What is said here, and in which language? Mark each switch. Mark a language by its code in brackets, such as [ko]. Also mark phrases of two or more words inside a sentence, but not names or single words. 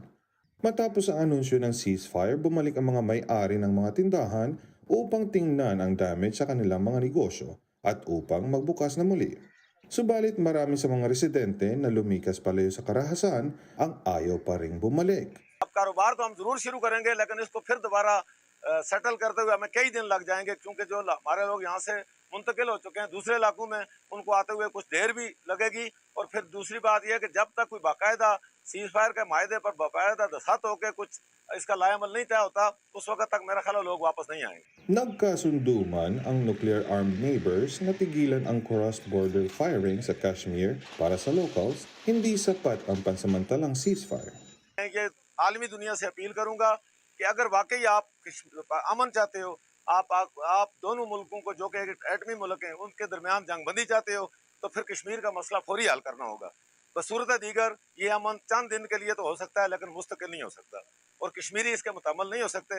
[tl] Matapos ang anunsyo ng ceasefire, bumalik ang mga may-ari ng mga tindahan upang tingnan ang damage sa kanilang mga negosyo at upang magbukas na muli. Subalit marami sa mga residente na lumikas palayo sa karahasan ang ayaw pa ring bumalik. [ur] اب کاروبار تو ہم ضرور شروع کریں گے لیکن اس کو پھر دوبارہ سیٹل کرتے ہوئے ہمیں کئی دن لگ جائیں گے کیونکہ جو ہمارے لوگ یہاں سے منتقل ہو چکے ہیں دوسرے علاقوں میں ان کو آتے ہوئے کچھ دیر بھی لگے گی اور پھر دوسری بات یہ ہے کہ جب تک کوئی باقاعدہ [en] cease fire [ur] کے معاہدے پر باقاعدہ دستخط ہو کر کچھ اس کا لائحہ عمل نہیں طے ہوتا اس وقت تک میرا خیال لوگ واپس نہیں آئیں گے. [tl] Nagkasundo man ang [en] nuclear-armed neighbors [tl] na tigilan ang [en] cross-border firing [tl] sa Kashmir para sa locals, hindi sapat ang pansamantalang ceasefire. [ur] یہ عالمی دنیا سے اپیل کروں گا کہ اگر واقعی آپ امن چاہتے ہو آپ دونوں ملکوں کو جو کہ ایٹمی ملک ہیں ان کے درمیان جنگ بندی چاہتے ہو تو پھر کشمیر کا مسئلہ فوری حل کرنا ہوگا. تو بصورت دیگر یہ امن چند دن کے لیے تو ہو سکتا ہے، لیکن مستقل نہیں ہو سکتا اور کشمیری اس کے متحمل نہیں ہو سکتے.